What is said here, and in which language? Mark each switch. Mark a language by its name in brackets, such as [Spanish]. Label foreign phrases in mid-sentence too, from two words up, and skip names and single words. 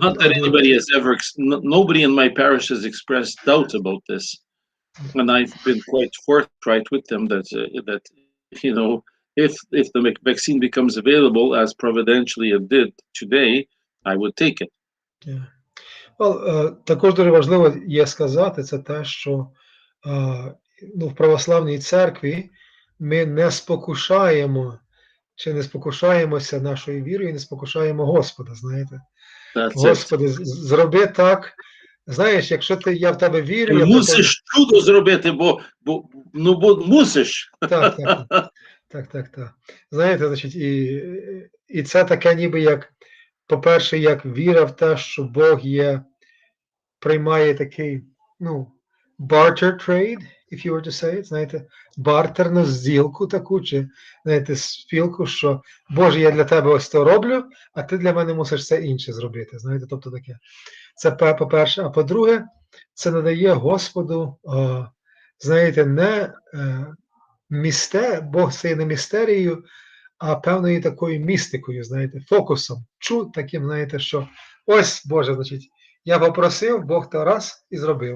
[English] Not that anybody has ever, nobody in my parish has expressed doubt about this, and I've been quite forthright with them that if the vaccine becomes available as providentially it did today, I would take it. Yeah. Well, [Ukrainian] також дуже важливо є сказати, це те, що в православній церкві ми не спокушаємо чи не спокушаємося нашою вірою, не спокушаємо Господа, знаєте. Господи, зроби так. Знаєш, якщо я в тебе вірю... Мусиш чудо зробити, бо мусиш. Так. Знаєте, значить, і це таке ніби як, по-перше, як віра в те, що Бог приймає такий, [English] barter trade, if you were to say it, [Ukrainian] знаєте, бартерну зділку таку, чи, знаєте, спілку, що, Боже, я для тебе ось то роблю, а ти для мене мусиш це інше зробити, знаєте, тобто таке. Це по-перше. А по-друге, це надає Господу, знаєте, не Бог це не містерією, а певною такою містикою, знаєте, фокусом, таким, знаєте, що ось, Боже, значить, я попросив, Бог то раз і зробив.